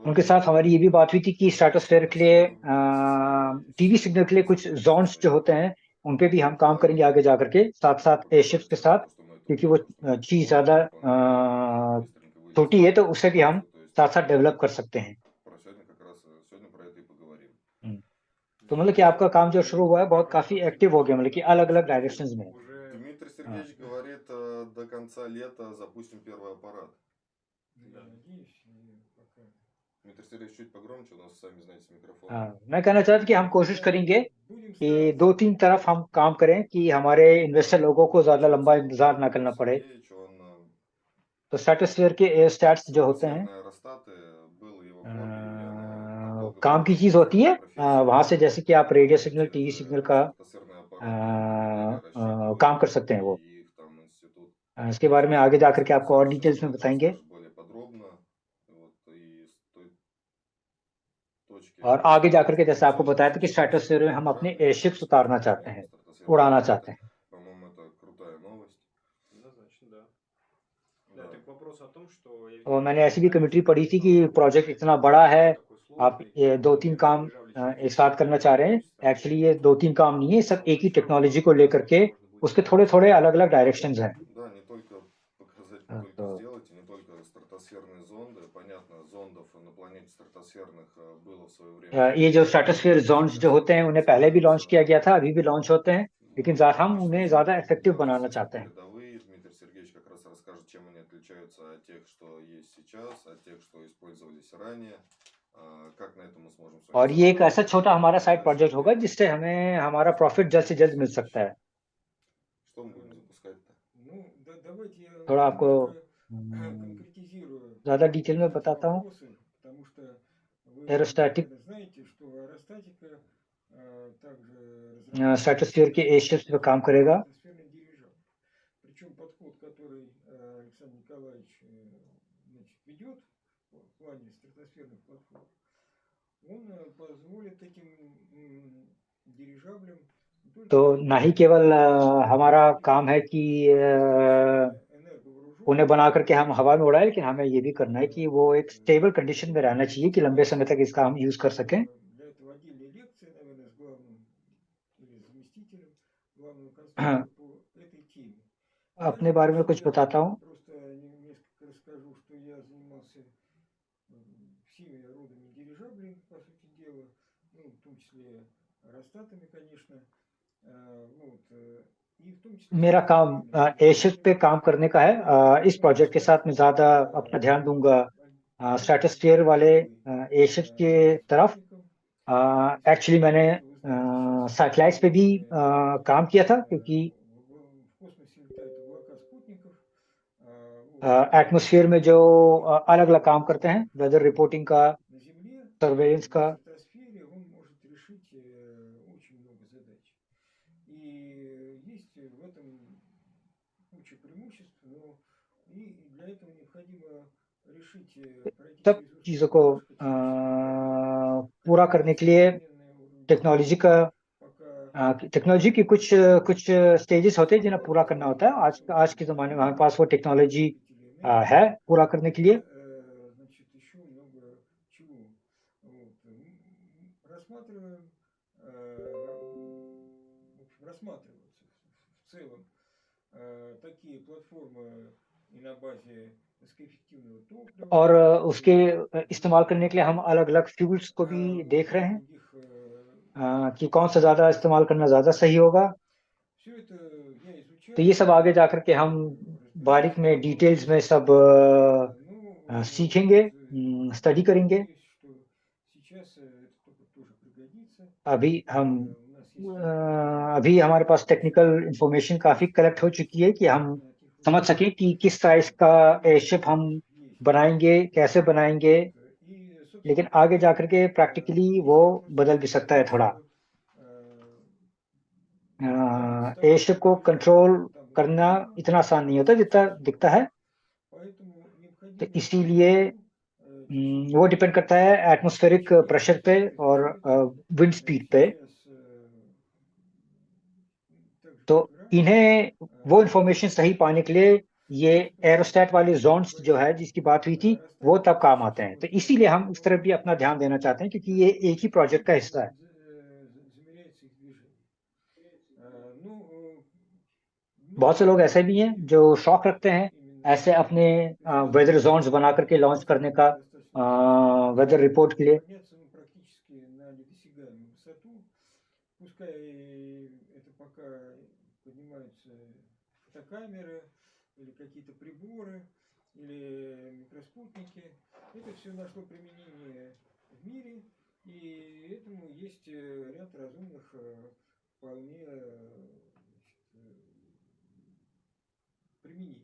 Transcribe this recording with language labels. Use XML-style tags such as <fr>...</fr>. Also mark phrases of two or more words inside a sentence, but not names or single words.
<hi>उनके साथ हमारी ये भी बात हुई थी कि स्ट्रेटोस्फेयर के लिए</hi> <en>TV signal</en> <hi>के लिए कुछ जोन्स जो होते हैं उन पे भी हम काम करेंगे आगे जाकर के, साथ साथ एयरशिप्स के साथ, क्योंकि वो चीज ज्यादा छोटी है, तो उसे भी हम साथ साथ डेवलप कर सकते हैं। तो मतलब कि आपका काम जो शुरू हुआ है बहुत काफी एक्टिव हो गया, मतलब कि अलग अलग डायरेक्शंस में।</hi> <ru>Дмитрий Сергеевич говорит, до конца лета запустим первый аппарат. Да, надеюсь, пока. Дмитрий Сергеевич, чуть погромче, у нас, сами знаете, микрофон.</ru> <hi>मैं कहना चाहता कि हम कोशिश करेंगे कि 2-3 तरफ हम काम करें कि हमारे इन्वेस्टर लोगों को ज्यादा लंबा इंतजार ना करना पड़े। तो स्ट्रेटोस्फीयर के एयरस्टैट्स जो होते हैं काम की चीज होती है। वहां से जैसे कि आप</hi> <en>radio signal, TV signal</en> <hi>का काम कर सकते हैं वो। इसके बारे में आगे जाकर के आपको और डिटेल्स में बताएंगे। और आगे जाकर के जैसे आपको बताया था कि स्ट्रेटोस्फीयर में हम अपने एयरशिप्स उतारना चाहते हैं, उड़ाना चाहते हैं।</hi> <ru>По-моему, это крутая новость. Однозначно, да. Да, это к वопросу о том, что я</ru> <hi>और</hi> <ru>видел</ru> <hi>मैंने</hi> <ru>ваши</ru> <hi>ऐसी भी</hi> <ru>комментарии,</ru> <hi>कमेंट्री</hi> <ru>что</ru> <hi>पढ़ी थी कि</hi> <ru>что</ru> <hi>प्रोजेक्ट इतना</hi> <ru>этот</ru> <hi>बड़ा है,</hi> <ru>проект такой</ru> <hi>आप</hi> <ru>сложный,</ru> <hi>ये दो तीन</hi> <ru>и</ru> <hi>काम</hi> <ru>дирижабли</ru> <hi>एक</hi> <ru>через</ru> <hi>साथ करना चाह रहे हैं।</hi> <ru>количество</ru> <hi>एक्चुअली</hi> <ru>месяцев,</ru> <hi>ये दो तीन काम नहीं है, सब</hi> <ru>что</ru> <hi>एक ही</hi> <ru>все</ru> <hi>टेक्नोलॉजी</hi> <ru>равно</ru> <hi>को लेकर के</hi> <ru>процесс можно будет</ru> <hi>उसके थोड़े थोड़े अलग अलग डायरेक्शंस हैं।</hi> <ru>Да, не только показать, не только</ru> <hi>तो</hi> <ru>сделать, и не только стратосферные зонды. Понятно, зондов на планете стратосферных было в свое время</ru> <hi>ये जो</hi> <ru>достаточно</ru> <hi>स्ट्रेटोस्फीयर</hi> <ru>много,</ru> <hi>जोन्स जो</hi> <ru>сейчас</ru> <hi>होते</hi> <ru>они</ru> <hi>हैं उन्हें पहले भी लॉन्च</hi> <ru>функционируют.</ru> <hi>किया गया था, अभी भी लॉन्च होते हैं, लेकिन</hi> <ru>Вот,</ru> <hi>हम</hi> <ru>обычные</ru> <hi>उन्हें</hi> <ru>зонды</ru> <hi>ज़्यादा</hi> <ru>будут</ru> <hi>इफेक्टिव</hi> <ru>делать,</ru> <hi>बनाना</hi> <ru>естественно,</ru> <hi>चाहते हैं।</hi> <ru>передовые. Дмитрий Сергеевич как раз расскажет, чем они отличаются от тех, что есть сейчас, от тех, что использовались ранее. Как на этом мы сможем с вами</ru> <hi>और ये एक ऐसा</hi> <ru>заработать,</ru> <hi>छोटा हमारा साइड</hi> <ru>показать</ru> <hi>प्रोजेक्ट होगा</hi> <ru>себе,</ru> <hi>जिससे हमें हमारा प्रॉफिट जल्द से जल्द मिल सकता है।</hi> <ru>что мы будем запускать-то. Ну, давайте я</ru> <hi>थोड़ा आपको</hi> <ru>немножко हम्म, конкретизирую</ru> <hi>ज़्यादा डिटेल में</hi> <ru>эти</ru> <hi>बताता हूँ।</hi> <ru>вопросы, потому что вы,</ru> <hi>एरोस्टैटिक</hi> <ru>наверное, знаете, что аэростатика также разрабатывается</ru> <hi>स्ट्रेटोस्फीयर के एयरशिप्स पे काम кरेगा।</hi> <ru>стратосферный дирижабль. Причем подход, который Александр Николаевич значит, ведет в плане стратосферных платформ, он позволит этим дирижаблям не</ru> <hi>तो</hi> <ru>только</ru> <hi>ना ही केवल हमारा काम है कि</hi> <ru>достаточно</ru> <hi>उन्हें</hi> <ru>энерговооруженными,</ru> <hi>बना करके हम हवा में उड़ाएं, लेकिन हमें ये भी करना है कि वो एक</hi> <en>stable condition</en> <hi>में रहना चाहिए कि लंबे समय तक इसका हम यूज कर सकें।</hi> <ru>для этого отдельные лекции, наверное, с главным или заместителем главного конструктора по этой теме. Для</ru> <hi>अपने बारे में</hi> <ru>начала</ru> <hi>कुछ</hi> <ru>я</ru> <hi>बताता हूँ।</hi> <ru>просто несколько расскажу, что я занимался всеми родами дирижаблей, по сути дела, ну, в том числе аэростатами, конечно, вот, и в том числе</ru> <hi>मेरा काम</hi> <ru>стратосферными</ru> <hi>एयरशिप पे</hi> <ru>дирижаблями.</ru> <hi>काम करने का है। इस प्रोजेक्ट के साथ मैं ज्यादा अपना ध्यान दूंगा स्ट्रेटोस्फीयर वाले एयरशिप के तरफ। एक्चुअली मैंने</hi> <ru>Конечно, вы знаете, сейчас</ru> <hi>सैटेलाइट्स पे भी काम किया था, क्योंकि</hi> <ru>в космосе летают облака спутников. Вот,</ru> <hi>एटमॉस्फेयर में जो अलग अलग काम करते हैं,</hi> <en>weather reporting</en> <hi>का,</hi> <ru>на Земле,</ru> <hi>सर्वेलेंस</hi> <ru>в</ru> <hi>का।</hi> <ru>стратосфере он может решить очень много задач. И есть в этом куча преимуществ, но и для этого необходимо решить, пройти</ru> <hi>सब</hi> <ru>через узкий</ru> <hi>चीजों को</hi> <ru>горлышко, через которое</ru> <hi>पूरा करने के लिए</hi> <ru>современное вооружение</ru> <hi>टेक्नोलॉजी का</hi> <ru>пока</ru> <hi>टेक्नोलॉजी की कुछ स्टेजेस होते हैं जिन्हें पूरा करना होता है। आज के ज़माने में हमारे पास वो टेक्नोलॉजी</hi> <ru>накопителей энергии,</ru> <hi>है पूरा करने के लिए।</hi> <ru>пока, значит, еще много чего. Вот. Рассматриваем, в общем, рассматриваются в целом такие платформы и на базе низкоэффективного топлива,</ru> <hi>और उसके</hi> <ru>и</ru> <hi>इस्तेमाल करने के लिए हम अलग अलग फ्यूल्स को भी</hi> <ru>вот,</ru> <hi>देख रहे</hi> <ru>и</ru> <hi>हैं</hi> <ru>других</ru> <hi>कि कौन सा ज़्यादा इस्तेमाल करना ज़्यादा सही होगा।</hi> <ru>все это я</ru> <hi>तो ये</hi> <ru>изучаю,</ru> <hi>सब आगे जाकर के हम</hi> <ru>разбираюсь</ru> <hi>बारीक</hi> <ru>в</ru> <hi>में</hi> <ru>этом</ru> <hi>डिटेल्स में</hi> <ru>вопросе.</ru> <hi>सब सीखेंगे,</hi> <ru>Вот,</ru> <hi>स्टडी करेंगे।</hi> <ru>надеюсь, что сейчас это только тоже пригодится.</ru> <hi>अभी हम</hi> <ru>У нас есть возможность</ru> <hi>अभी हमारे पास टेक्निकल</hi> <ru>изучить</ru> <hi>इंफॉर्मेशन काफ़ी कलेक्ट हो चुकी है कि हम</hi> <ru>на тех</ru> <hi>समझ</hi> <ru>высотах,</ru> <hi>सकें कि किस साइज का एयरशिप हम</hi> <ru>есть.</ru> <hi>बनाएंगे, कैसे बनाएंगे।</hi> <ru>Вот. И,</ru> <hi>लेकिन</hi> <ru>собственно</ru> <hi>आगे</hi> <ru>говоря,</ru> <hi>जाकर के प्रैक्टिकली वो</hi> <ru>здесь я просто</ru> <hi>बदल भी</hi> <ru>говорю о</ru> <hi>सकता है</hi> <ru>том,</ru> <hi>थोड़ा।</hi> <ru>что я представляю</ru> <hi>एयरशिप को</hi> <ru>дирижабль,</ru> <hi>कंट्रोल</hi> <ru>там будет</ru> <hi>करना</hi> <ru>много</ru> <hi>इतना आसान नहीं होता जितना</hi> <ru>сенсоров,</ru> <hi>दिखता है।</hi> <ru>поэтому</ru> <hi>तो</hi> <ru>необходимо</ru> <hi>इसीलिए</hi> <ru>эти все</ru> <hi>वो डिपेंड करता है</hi> <en>atmospheric pressure</en> <hi>पे</hi> <ru>вычислить,</ru> <hi>और</hi> <ru>изучать.</ru> <en>wind speed</en> <hi>पे।</hi> <ru>Сейчас, так же</ru> <hi>तो</hi> <ru>как и раньше,</ru> <hi>इन्हें वो इंफॉर्मेशन सही</hi> <ru>специалисты</ru> <hi>पाने के लिए ये</hi> <ru>используют</ru> <hi>एरोस्टेट वाले जोन्स जो है</hi> <ru>небольшие</ru> <hi>जिसकी बात हुई थी, वो</hi> <ru>аэростаты,</ru> <hi>तब काम आते हैं। तो</hi> <ru>существуют</ru> <hi>इसीलिए हम उस तरफ भी</hi> <ru>платформы,</ru> <hi>अपना ध्यान देना चाहते हैं, क्योंकि ये एक ही प्रोजेक्ट का हिस्सा है।</hi> <ru>замеряется их движение. Ну,</ru> <hi>बहुत से</hi> <ru>многие</ru> <hi>लोग ऐसे भी हैं जो शौक रखते हैं</hi> <ru>именно</ru> <hi>ऐसे अपने वेदर</hi> <ru>специалисты</ru> <hi>जोन्स बना करके</hi> <ru>в</ru> <hi>लॉन्च करने</hi> <ru>платформе</ru> <hi>का</hi> <ru>достаточно большие,</ru> <en>weather report</en> <hi>के लिए।</hi> <ru>подняться практически на недосягаемую высоту. Пускай это пока поднимаются фотокамеры или какие-то приборы или микроспутники. Это все нашло применение в мире, и этому есть ряд разумных вполне применений.</ru>